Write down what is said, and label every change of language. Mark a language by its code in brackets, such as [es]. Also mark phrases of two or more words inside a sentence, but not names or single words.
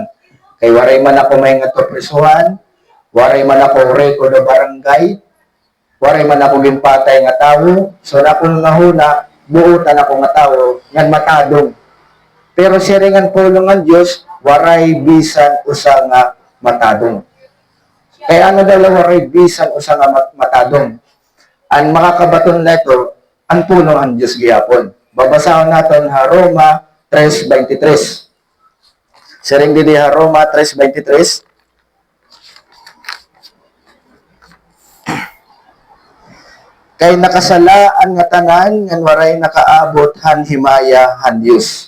[war] Kay waray man ako may nga prisuhan, waray man ako reko na barangay, waray man ako gimpatay nga tawo, so na akong nahuna, buutan ako nga tawo, ngan matadong. Pero siringan pulong ng Diyos, waray bisan usa nga matadong. Kaya ano daw waray bisan usa nga matadong? Ang makakabaton na ito, ang pulong ng Diyos gihapon. Babasahon natin ha Roma 3:23. Siring didi ha Roma 3:23. Kay nakasalaan nga tanan ngan waray nakaabot han himaya han Dios.